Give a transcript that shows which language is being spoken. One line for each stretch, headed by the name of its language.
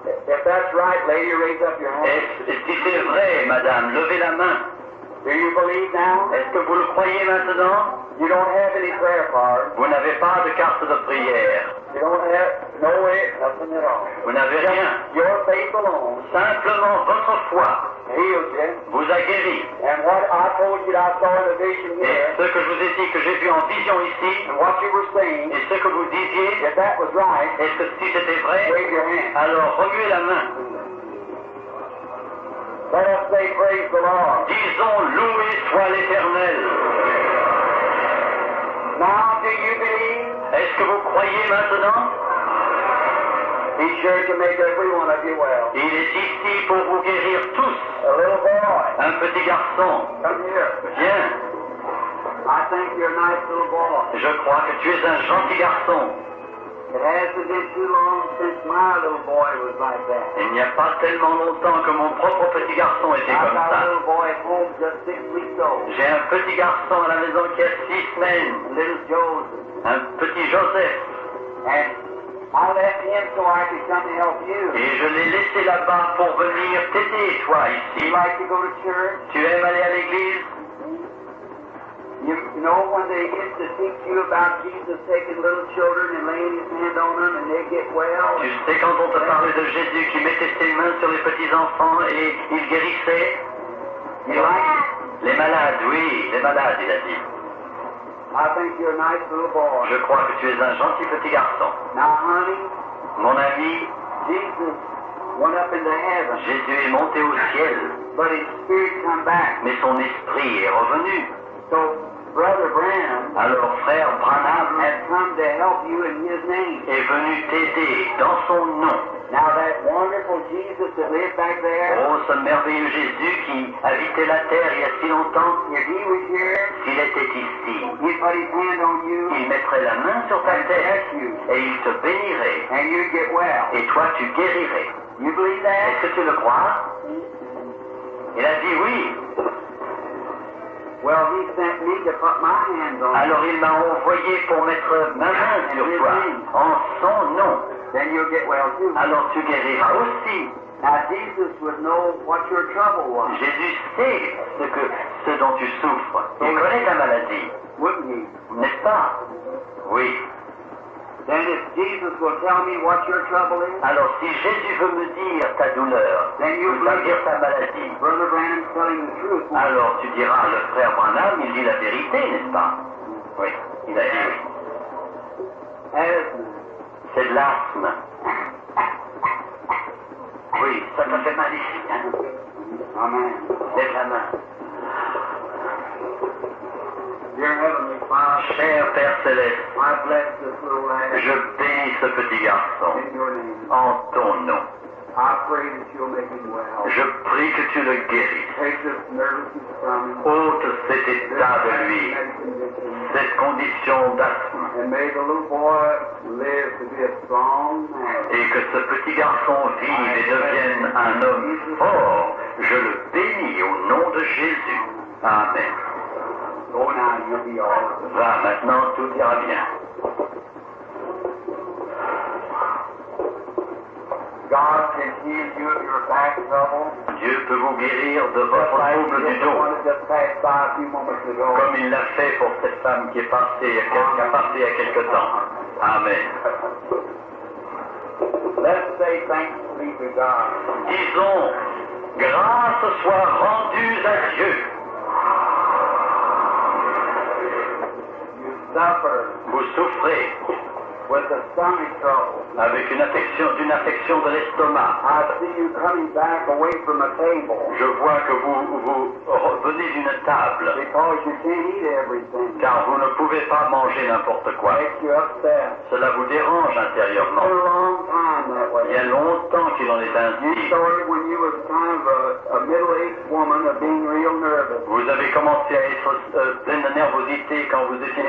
English: If that's right, lady, raise up your hand.
French: Et si c'est vrai, madame, levez la main.
English: Do you believe now?
French: Est-ce que vous le croyez maintenant?
English: You don't have any prayer cards.
French: Vous n'avez pas de carte de prière.
English: You don't have no way, nothing at all.
French: Vous n'avez rien.
English: Your faith alone
French: Simplement votre foi
English: heals you.
French: vous a guéri.
English: And what I told you that I saw in the vision
French: Et
English: here,
French: ce que je vous ai dit que j'ai vu en vision ici,
English: and what you were saying,
French: et ce que vous disiez,
English: if that was right,
French: est-ce que si c'était vrai,
English: wave your hand.
French: alors remuez la main.
English: Let us say praise the Lord.
French: Disons loué soit l'Éternel.
English: Now do you believe?
French: Est-ce que vous croyez maintenant?
English: He's sure to make every one of you well.
French: Il est ici pour vous guérir tous.
English: A little boy,
French: Un petit garçon,
English: come here.
French: viens.
English: I think you're a nice little boy.
French: Je crois que tu es un gentil garçon.
English: It hasn't been too long since my little boy was like that.
French: Il n'y a pas tellement longtemps que mon propre petit garçon était
English: I've got a
French: ça.
English: little boy at home just 6 weeks old.
French: J'ai un petit garçon à la maison qui a 6 semaines,
English: Little Joseph.
French: un petit Joseph.
English: And I left him so I could come to help you.
French: Et je l'ai laissé là-bas pour venir t'aider, toi,
English: You
French: ici.
English: like to go to church?
French: Tu aimes aller à l'église?
English: You know when they get to teach you about Jesus taking little children and laying his hand on them and they get well?
French: Tu sais quand on te parlait de Jésus qui mettait ses mains sur les petits-enfants et il guérissait?
English: You like
French: Les malades, oui, les malades, il a dit.
English: I think you're a nice little boy.
French: Je crois que tu es un gentil petit garçon.
English: Now, honey,
French: Mon ami,
English: Jesus went up into heaven,
French: Jésus est monté au ciel,
English: but his spirit come back.
French: mais son esprit est revenu.
English: So, Brother Branham
French: Alors frère Branham
English: has come to help you in his name.
French: est venu t'aider dans son nom.
English: Now, that wonderful Jesus that lived back there,
French: Oh, ce merveilleux Jésus qui habitait la terre il y a si longtemps,
English: if he was here,
French: s'il était ici,
English: he'd put his hand on you
French: il mettrait la main sur ta
English: and
French: tête
English: bless you,
French: et il te bénirait.
English: and you'd get well.
French: Et toi, tu guérirais.
English: You believe that?
French: Est-ce que tu le crois? Il a dit oui.
English: Well, he sent me to put my hands on you.
French: Alors il m'a envoyé pour mettre ma main sur toi, en son nom.
English: Then you'll get well too.
French: Alors tu guériras aussi.
English: Now, Jesus would know what your trouble was,
French: Jésus sait ce dont tu souffres. Il connaît ta maladie,
English: wouldn't he?
French: n'est-ce pas? Oui.
English: Then if Jesus will tell me what your trouble is,
French: Alors si Jésus veut me dire ta douleur,
English: then you
French: il va
English: believe
French: dire ta maladie,
English: Brother Branham's telling the truth.
French: alors tu diras, le frère Branham, il dit la vérité, n'est-ce pas? Oui, il a dit oui.
English: Asthma.
French: C'est de l'asthme. Oui, ça te fait mal ici, hein?
English: Amen.
French: Lève la main.
English: Dear Heavenly Father,
French: Cher Père Céleste,
English: I bless this little lad
French: je bénis ce petit garçon
English: in your name.
French: en ton nom.
English: I pray that you'll make him well.
French: Je prie que tu le guérisses.
English: Take this nervousness from him.
French: Ôte cet état de lui, cette condition d'asthme.
English: And may the little boy live to be a strong man.
French: Et que ce petit garçon vive et devienne un homme fort. Je le bénis au nom de Jésus.
English: Amen. Go now, you'll be all right.
French: Va, maintenant tout ira bien.
English: God can heal you of your back trouble.
French: Dieu peut vous guérir de votre trouble du
English: The one
French: dos,
English: that just passed by a few moments ago.
French: comme il l'a fait pour cette femme qui est passée il y a quelque temps.
English: Amen. Let's say thanks be to God.
French: Disons, grâce soit rendue à Dieu.
English: You suffer
French: Vous souffrez
English: with the stomach trouble.
French: avec d'une affection de l'estomac.
English: I see you coming back away from the table
French: Je vois que vous revenez d'une table,
English: because you can't eat everything.
French: car vous ne pouvez pas manger n'importe quoi.
English: Makes you upset.
French: Cela vous dérange
English: For
French: intérieurement.
English: a long time that
French: Il y
English: way.
French: a longtemps qu'il en est
English: You
French: ainsi.
English: started when you was kind of a middle-aged woman of being real nervous.
French: Vous avez commencé à être plein de nervosité quand vous étiez